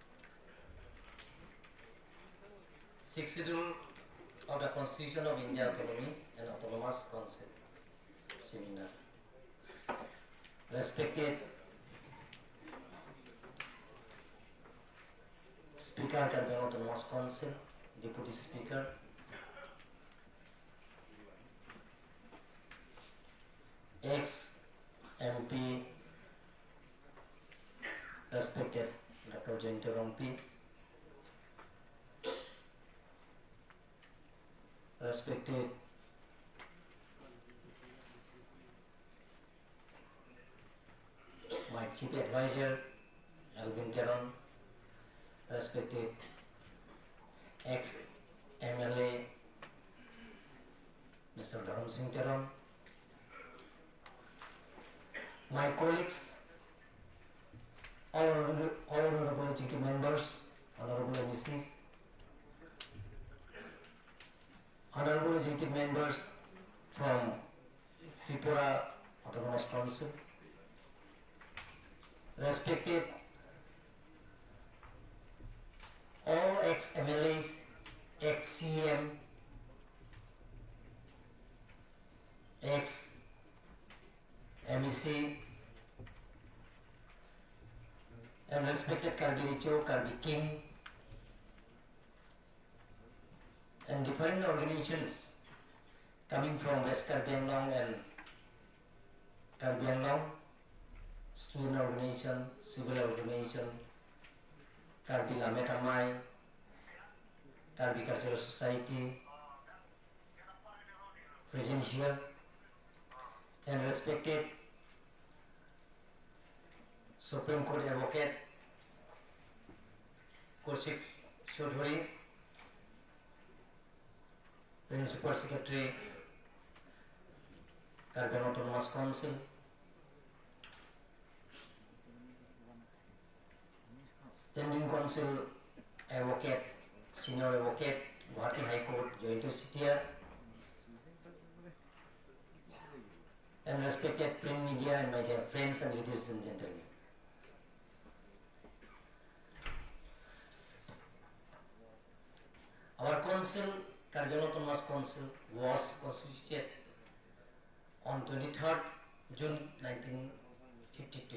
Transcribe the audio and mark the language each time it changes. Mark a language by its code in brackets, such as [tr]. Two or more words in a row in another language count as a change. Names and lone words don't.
[en] 62 of the Constitution of India Autonomy and Autonomous Council seminar. Respected Speaker Karbi Autonomous Council, Deputy Speaker, ex-MP, respected Dr. Jayanta Rompi, respected my Chief Advisor, Alvin Teron, respected ex-MLA, Mr. Dharam Singh Teron, my colleagues, all honorable GT members, honorable MCs, honorable GT members from Tripura Autonomous Council, respected all ex-MLAs, ex-CM, ex-MEC, and respected Karbi HO, Karbi King, and different organizations coming from West Karbi Anglong and Karbi Anglong, student organization, civil organization, Karbi Lametamai, Karbi Cultural Society, present here, and respected Supreme Court Advocate Kaushik Chaudhary, Principal Secretary, Karbi Autonomous Council, Standing Council Advocate, Senior Advocate, Guwahati High Court, Joint Secretary, and respected print media and my dear friends and ladies and gentlemen. Our council, Karbi Autonomous Council, was constituted on 23rd June 1952.